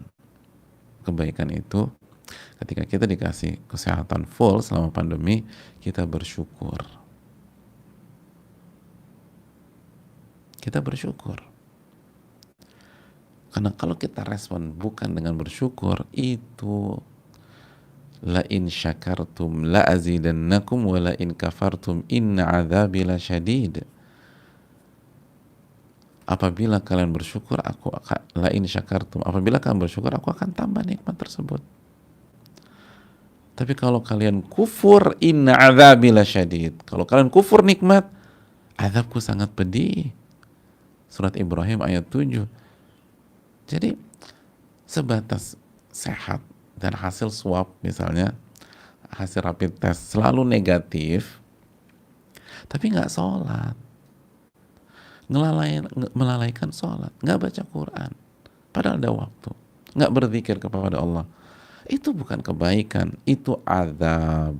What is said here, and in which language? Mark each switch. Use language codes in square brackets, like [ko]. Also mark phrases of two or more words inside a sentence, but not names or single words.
[id] Kebaikan itu ketika kita dikasih kesehatan full selama pandemi, kita bersyukur. Kita bersyukur. Karena kalau kita respon bukan dengan bersyukur, itu [ar] لئن شكرتم لأزيدنكم ولئن كفرتم إن عذابي لشديد. [id] Apabila kalian bersyukur, [ar] لئن شكرتم, [id] apabila kalian bersyukur, aku akan tambah nikmat tersebut. Tapi kalau kalian kufur, [ar] إن عذابي لشديد. [id] Kalau kalian kufur nikmat, azabku sangat pedih. Surat Ibrahim ayat 7. Jadi sebatas sehat dan hasil swab misalnya, hasil [en] rapid test [id] selalu negatif, tapi nggak sholat, melalaikan sholat, nggak baca Quran, padahal ada waktu, nggak berzikir kepada Allah, itu bukan kebaikan, itu azab.